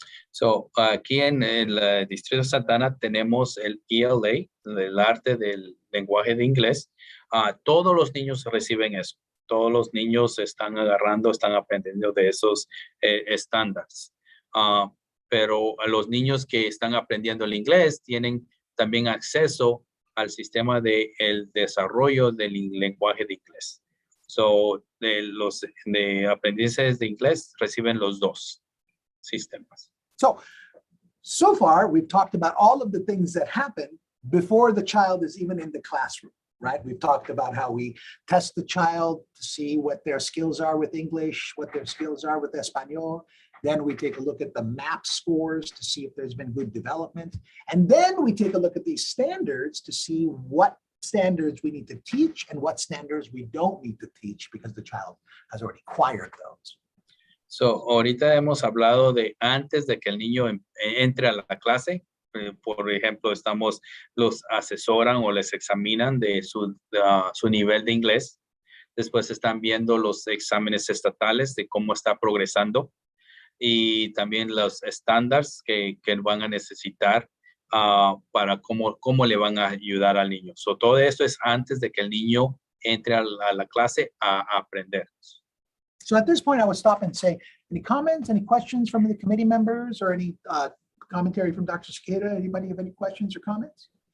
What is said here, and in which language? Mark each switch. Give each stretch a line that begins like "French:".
Spanish: So, aquí en el Distrito de Santa Ana tenemos el ELA, el arte del lenguaje de inglés. Todos los niños reciben eso. Todos los niños están aprendiendo de esos estándares. Pero a los niños que están aprendiendo el inglés tienen también acceso al sistema el desarrollo del lenguaje de inglés. So, los aprendices de inglés reciben los dos sistemas.
English: So far, we've talked about all of the things that happen before the child is even in the classroom, right? We've talked about how we test the child to see what their skills are with English, what their skills are with Espanol. Then we take a look at the MAP scores to see if there's been good development. And then we take a look at these standards to see what standards we need to teach and what standards we don't need to teach because the child has already acquired those.
Spanish: So, ahorita hemos hablado de antes de que el niño entre a la clase. Por ejemplo, los asesoran o les examinan de su nivel de inglés. Después están viendo los exámenes estatales de cómo está progresando. Y también los estándares que van a necesitar para cómo le van a ayudar al niño. So, todo esto es antes de que el niño entre a la clase a aprender.
English: So at this point, I would stop and say, any comments, any questions from the committee members or any commentary from Dr. Sequeira? Anybody have any questions or comments?